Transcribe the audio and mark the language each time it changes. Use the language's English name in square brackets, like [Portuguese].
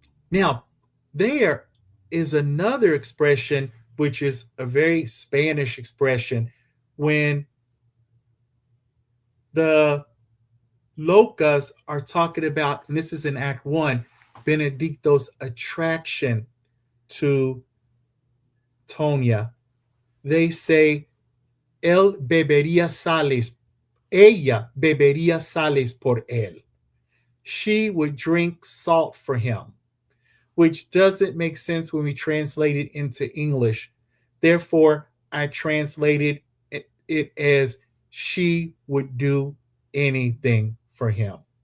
[English] Now, there is another expression, which is a very Spanish expression, when the locas are talking about, and this is in Act 1, Benedicto's attraction to Tonia. They say, [Spanish] él bebería sales, ella bebería sales por él. [English] She would drink salt for him, which doesn't make sense when we translate it into English. Therefore, I translated it as she would do anything for him.